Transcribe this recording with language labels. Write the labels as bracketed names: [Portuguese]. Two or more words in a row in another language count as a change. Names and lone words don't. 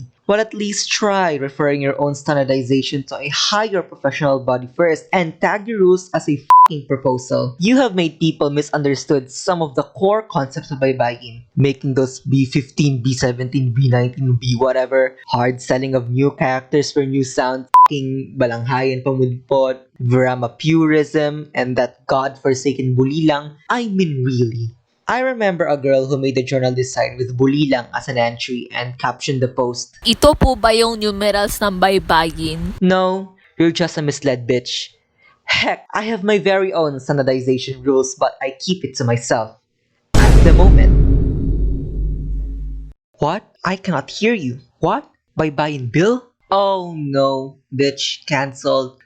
[English] Well, at least try referring your own standardization to a higher professional body first and tag your rules as a fucking proposal. You have made people misunderstood some of the core concepts of Baybayin, making those B15, B17, B19, B whatever, hard selling of new characters for new sound, fucking balanghayan pamudpot, Virama purism, and that godforsaken bulilang. I mean really. I remember a girl who made a journal design with bulilang as an entry and captioned the post, [Filipino] Ito po ba yung numerals ng Baybayin? [English] "No, you're just a misled bitch. Heck, I have my very own standardization rules but I keep it to myself. At the moment." What? I cannot hear you. What? Baybayin Bill? Oh no, bitch, cancelled.